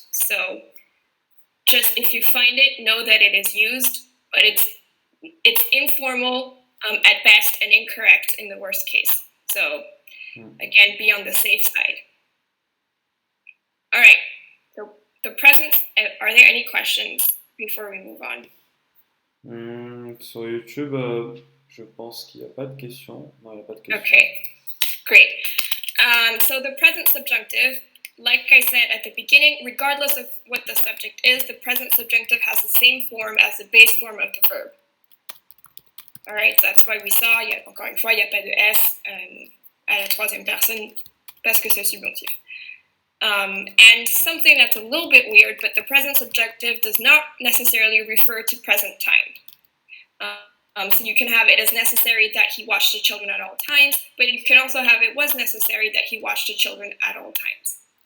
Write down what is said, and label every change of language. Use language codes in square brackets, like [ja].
[en] So just if you find it, know that it is used, but it's informal at best and incorrect in the worst case. So Again, be on the safe side. All right, so the present, are there any questions before we move on? [fr] Sur YouTube, je pense qu'il n'y a pas de questions. Non, il n'y a pas de questions. [en] Okay, great. So the present subjunctive, like I said at the beginning, regardless of what the subject is, the present subjunctive has the same form as the base form of the verb. All right, so that's why we saw, [fr] encore une fois, il n'y a pas de S à la troisième personne parce que c'est subjonctif. [en] And something that's a little bit weird, but the present subjunctive does not necessarily refer to present time. So you can have it as necessary that he watched the children at all times, but you can also have it was necessary that he watched the children at all times.